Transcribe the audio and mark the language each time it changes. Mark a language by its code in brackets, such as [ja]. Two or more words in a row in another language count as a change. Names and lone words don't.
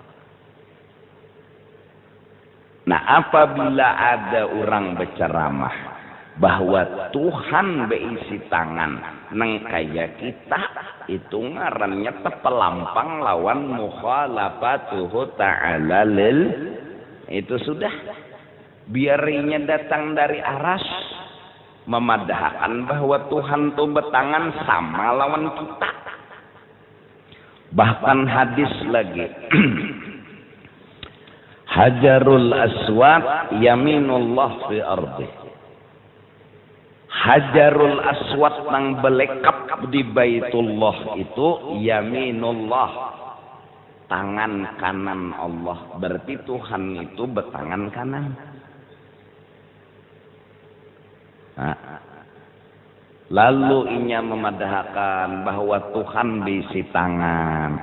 [bjn] Nah, apabila ada orang berceramah bahwa Tuhan beisi tangan nang kaya kita, itu ngarannya tepelampang lawan [ar] mukhalafatuhu ta'ala lil. [bjn] Itu sudah. Biarinya datang dari aras memadahkan bahwa Tuhan tuh betangan sama lawan kita. Bahkan hadis lagi Hajarul Aswad [ar] yaminullah fi ardi. [bjn] Hajarul Aswad nang belekap di Baitullah itu yaminullah, tangan kanan Allah. Berarti Tuhan itu bertangan kanan. Nah, lalu inya memadahkan bahwa Tuhan bisi tangan.